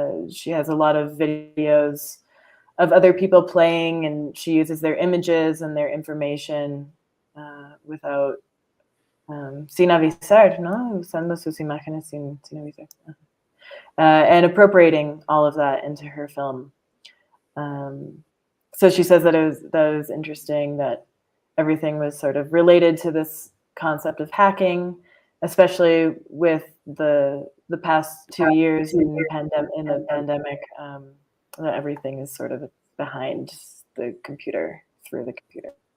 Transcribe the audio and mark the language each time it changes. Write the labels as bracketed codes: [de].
[en] She has a lot of videos of other people playing, and she uses their images and their information without [es] sin avisar, ¿no? Usando sus imágenes sin avisar. [en] And appropriating all of that into her film. So she says that it was interesting that everything was sort of related to this concept of hacking, especially with the past 2 years in the pandemic, that everything is sort of behind the computer, through the computer.